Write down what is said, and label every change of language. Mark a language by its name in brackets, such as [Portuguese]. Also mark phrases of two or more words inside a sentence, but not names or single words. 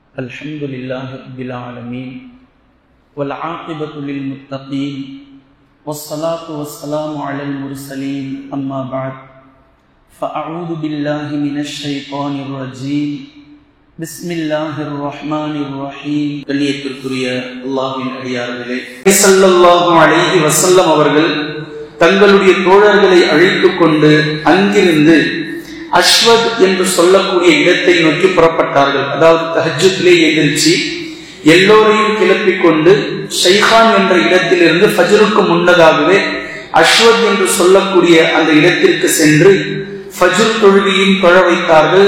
[Arabic] الحمد لله رب العالمين والعاقبة للمتقين والصلاة والسلام على المرسلين أما بعد فأعوذ بالله من الشيطان الرجيم بسم الله الرحمن الرحيم [Tamil] கண்ணியத்திற்குரிய அல்லாஹ்வின் அடியார்களே, [Arabic] صلى الله عليه وسلم [Tamil] அவர்கள் தங்களுடைய தோழர்களை அழைத்துக் கொண்டு அங்கிருந்து அஸ்வத் என்று சொல்லக்கூடிய இடத்தை நோக்கி புறப்பட்டார்கள். அதாவது தஹஜ்ஜுதிலே எழுந்திருச்சு எல்லோரையும் கிளப்பிக் கொண்டு ஷைகான் என்ற இடத்திலிருந்து ஃபஜ்ருக்கு முன்னதாகவே அஸ்வத் என்று சொல்லக்கூடிய அந்த இடத்திற்கு சென்று ஃபஜ்ர் தொழுகையும் தொழ வைத்தார்கள்.